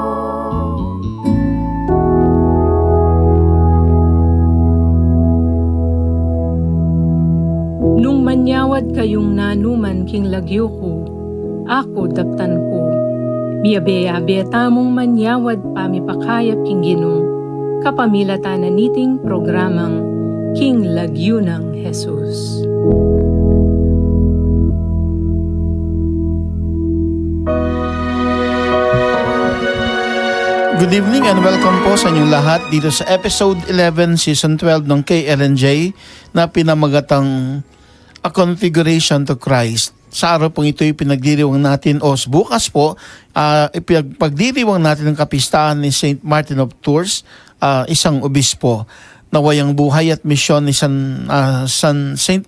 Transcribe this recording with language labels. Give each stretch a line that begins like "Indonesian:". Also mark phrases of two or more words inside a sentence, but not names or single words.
Pampanga: Nung manyawad kayong nanuman king lagyo ko, ako daptan ko. Miyabe-abe tamong manyawad pamipakayap king ginong, kapamilata na niting programang King Lagyo ng Jesus.
English: Good evening and welcome
Filipino: po sa inyong lahat dito sa episode 11, season 12 ng KLNJ na pinamagatang A Configuration to Christ. Sa araw pong ito'y pinagdiriwang natin o bukas po, ipagdiriwang natin ang kapistahan ni St. Martin of Tours, isang obispo. Nawayang buhay at misyon ni San St.